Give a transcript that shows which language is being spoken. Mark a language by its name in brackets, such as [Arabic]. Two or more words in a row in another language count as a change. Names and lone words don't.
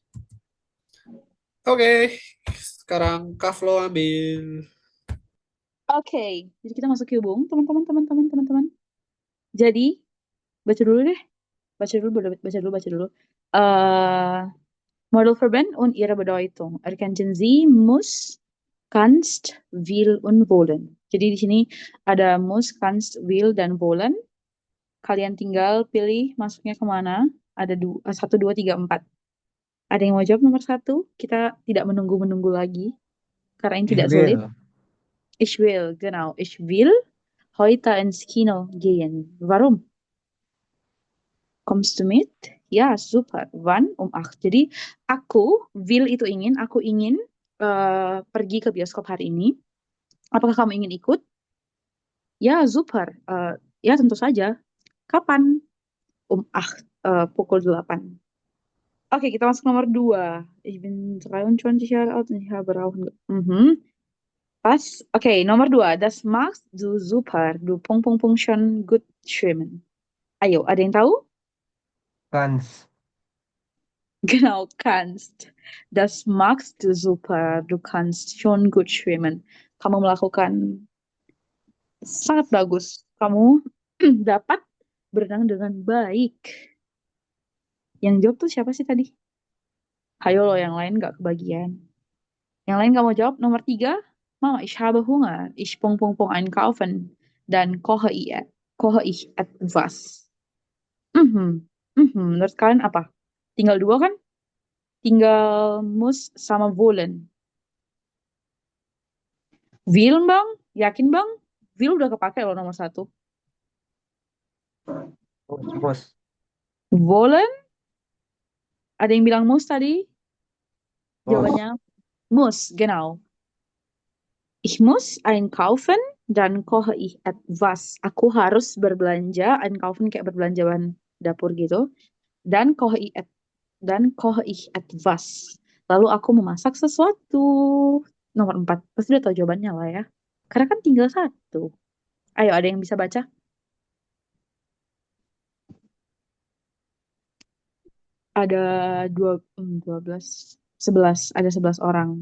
[Indonesian] Oke, sekarang Kaflo ambil. Oke, jadi kita masuk ke hubung, teman-teman. Jadi, baca dulu deh. Baca dulu. [German] Modelverben und ihre Bedeutung. Erkennen Sie muss, kannst, will und wollen. [Indonesian] Jadi di sini ada [German] muss, kannst, will [Indonesian] dan wollen. Kalian tinggal pilih masuknya kemana. Ada 1, 2, 3, 4. Ada yang mau jawab nomor 1? Kita tidak menunggu-menunggu lagi. Karena ini [German] Ich [Indonesian] tidak sulit. [German] will. Ich will, genau. Ich will heute ins Kino gehen. Warum? Kommst du mit? Ja, super. Wann? Um 8. [Indonesian] Jadi, aku, will itu ingin, aku ingin pergi ke bioskop hari ini. Apakah kamu ingin ikut? Ya, super. Ya, tentu saja. Kapan? Um 8, pukul 8. Oke, kita masuk nomor 2. [German] Ich bin 23 Jahre alt und ich habe Rauchen. [Indonesian] Pas. Oke, nomor 2. [German] Das machst du super. Du schon gut schwimmen. [Indonesian] Ayo, ada yang tahu? [German] Kannst. Genau, kannst. Das machst du super. Du kannst schon gut schwimmen. [Indonesian] Kamu melakukan sangat bagus. Kamu dapat berenang dengan baik. Yang jawab tuh siapa sih tadi? Hayo loh, yang lain gak kebagian. Yang lain gak mau jawab. Nomor 3. Mama, [German] ich habe Hunger. Ich einkaufen. Dan koche ich etwas. [Indonesian] Menurut kalian apa? Tinggal 2 kan? Tinggal muss sama wollen. Will bang? Yakin bang? Will udah kepake loh nomor 1. [German] Muss. Wollen? [Indonesian] Ada yang bilang muss tadi? [German] Muss. Jawabannya muss, genau. Ich muss einkaufen, dan koche ich etwas. [Indonesian] Aku harus berbelanja, einkaufen kayak berbelanja bahan dapur gitu. [German] Dan koche ich etwas. [Indonesian] Lalu aku memasak sesuatu. Nomor 4. Pasti udah tahu jawabannya lah ya. Karena kan tinggal 1. Ayo, ada yang bisa baca? Ada 12, 11. Ada 11 orang.